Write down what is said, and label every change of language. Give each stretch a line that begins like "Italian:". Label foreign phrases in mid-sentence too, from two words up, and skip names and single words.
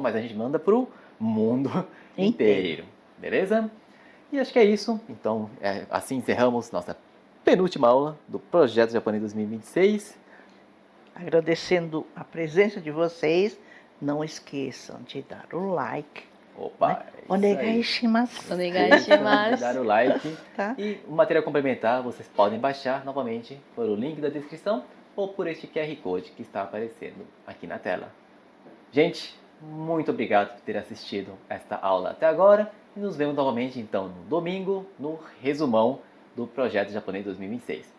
Portuguese: Mas a gente manda pro mundo inteiro, beleza? E acho que é isso. Então, assim encerramos nossa penúltima aula do Projeto Japonês 2026. Agradecendo a presença de vocês, não esqueçam de dar o like. Opa! Né?
Japanese: お願いします. お願いします.
Portuguese: Dar o like. Tá? E o material complementar vocês podem baixar novamente por o link da descrição ou por este QR Code que está aparecendo aqui na tela. Gente, muito obrigado por ter assistido esta aula até agora e nos vemos novamente então no domingo no resumão do Projeto Japonês 2026.